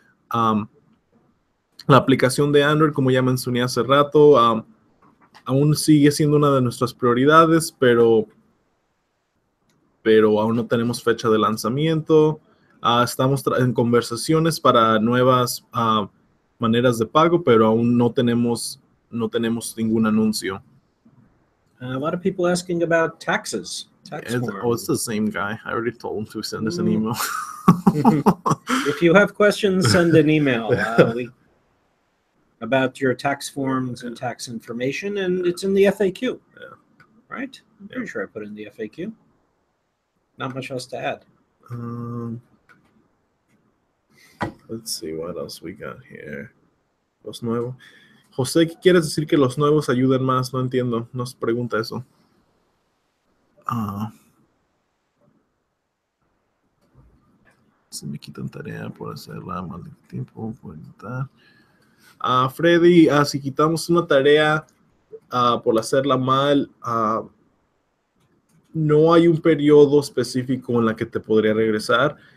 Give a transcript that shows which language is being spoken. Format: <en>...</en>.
<es>La aplicación de Android, como ya mencioné hace rato, aún sigue siendo una de nuestras prioridades, pero aún no tenemos fecha de lanzamiento. Estamos en conversaciones para nuevas maneras de pago, pero aún no tenemos ningún anuncio.</es> <en>A lot of people asking about taxes. It's the same guy. I already told him to send us an email. If you have questions, send an email about your tax forms and tax information, and it's in the FAQ. Yeah. Right? I'm pretty sure I put in the FAQ. Not much else to add. Let's see what else we got here.</en> <es>Los nuevos. José, ¿qué quieres decir que los nuevos ayudan más? No entiendo. Nos pregunta eso. Se me quitan tarea por hacerla mal de tiempo. Por editar. Freddy, si quitamos una tarea por hacerla mal, no hay un periodo específico en la que te podría regresar.</es>